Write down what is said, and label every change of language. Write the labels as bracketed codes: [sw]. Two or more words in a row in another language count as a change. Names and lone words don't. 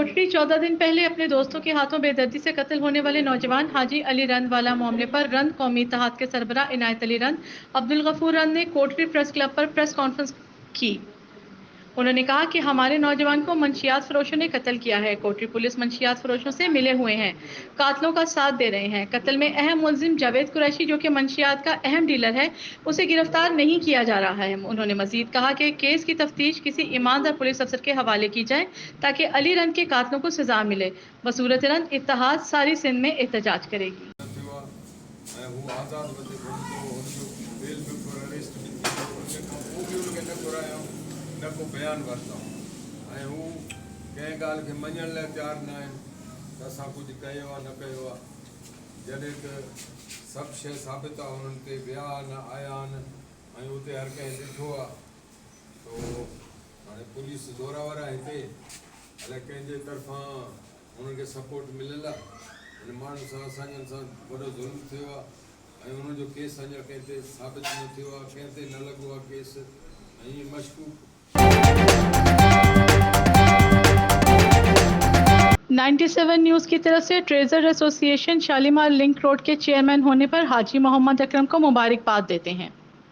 [ur] 14 دن پہلے اپنے دوستوں کے ہاتھوں بے دردی سے قتل ہونے والے نوجوان حاجی علی رند والا معاملے پر رند قومی اتحاد کے سربراہ عنایت علی رند عبدالغفور رند نے کوٹری پریس کلب پر [en] press conference [ur] کی. انہوں نے کہا کہ ہمارے نوجوان کو منشیات فروشوں نے قتل کیا ہے. کوٹری پولیس منشیات فروشوں سے ملے ہوئے ہیں، قاتلوں کا ساتھ دے رہے ہیں. قتل میں اہم ملزم جاوید قریشی، جو کہ منشیات کا اہم ڈیلر ہے، اسے گرفتار نہیں کیا جا رہا ہے. انہوں نے مزید کہا کہ کیس کی تفتیش کسی ایماندار پولیس افسر کے حوالے کی جائے تاکہ علی رند کے قاتلوں کو سزا ملے. بصورت رند اتحاد ساری سندھ میں احتجاج کرے گی. [sd] न को बयान वरता ऐं हू कंहिं ॻाल्हि खे मञण लाइ तयारु न आहिनि त असां कुझु कयो आहे न कयो आहे। जॾहिं त सभु शइ साबित आहे, हुननि ते विया न आया आहिनि ऐं उते हर कंहिं ॾिठो आहे। तो हाणे पुलिस ज़ोरावर आहे हिते, अलाए कंहिंजे तरफ़ां हुननि खे सपोर्ट मिलियल आहे। हिन माण्हू सां असांजे सां वॾो ज़ुल्म थियो आहे ऐं हुननि जो केस अञा कंहिं ते साबित न थियो आहे, कंहिं ते न लॻो आहे केस ऐं ईअं मशकूक। [ur] 97 نیوز کی طرف سے ٹریژر ایسوسی ایشن شالیمار لنک روڈ کے چیئرمین ہونے پر حاجی محمد اکرم کو مبارکباد دیتے ہیں.